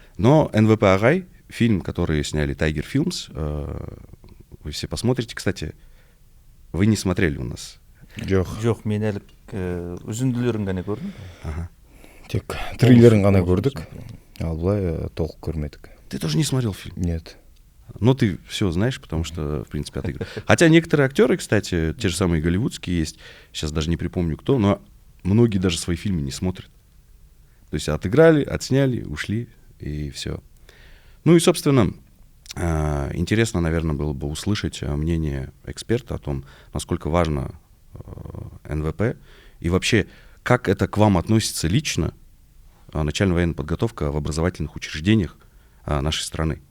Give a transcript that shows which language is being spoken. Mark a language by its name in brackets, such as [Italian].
[Russian] Но «НВП Агай», фильм, который сняли Tiger Films, вы все посмотрите. Кстати, вы не смотрели у нас? [Kazakh] Жоқ, мен әлі үзінділерін ғана көрдім. Тек трейлерін ғана көрдік, ал былай толық көрмедік. [Russian] Ты тоже не смотрел фильм? Нет. Но ты все знаешь, потому что, в принципе, отыграл. Хотя некоторые актеры, кстати, те же самые голливудские есть, сейчас даже не припомню кто, но многие даже свои фильмы не смотрят. То есть отыграли, отсняли, ушли, и все. Ну и, собственно, интересно, наверное, было бы услышать мнение эксперта о том, насколько важно НВП, и вообще, как это к вам относится лично, начальная военная подготовка в образовательных учреждениях нашей страны.